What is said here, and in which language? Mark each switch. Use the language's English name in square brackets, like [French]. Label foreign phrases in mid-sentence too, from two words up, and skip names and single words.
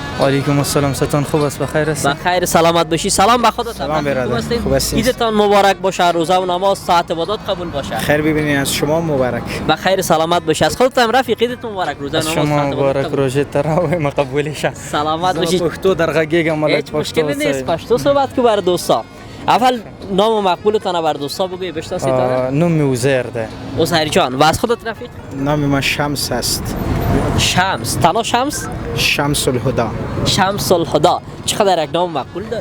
[Persian] علیکم السلام، ستون خوب است؟ بخیر است؟ بخیر سلامت باشی. سلام به خودت. سلام برادر، خوب هستید؟ عیدتان مبارک باشه، روزه و نماز ساعت عبادت قبول باشه. خیر ببینید، از شما مبارک. بخیر سلامت باشی. از خودت هم رفیق عیدتون مبارک، روزه و نماز شما مبارک، روزه تراویح مقبول شه. سلامت باشی. [Pashto] پښتو درغږیږم ملت [Persian] پښتو مشکل نیست، پښتو صحبت کو بر دوستا. اول نام مقبولتان بر دوستا بگوی بشناسید. نام عزیر ده. عزیر جان. و از خودت رفیق؟ نام من شمس است. شمس، تنها شمس؟ شمس الهدى. شمس الهدى. چقدر یک نام مقبول داری؟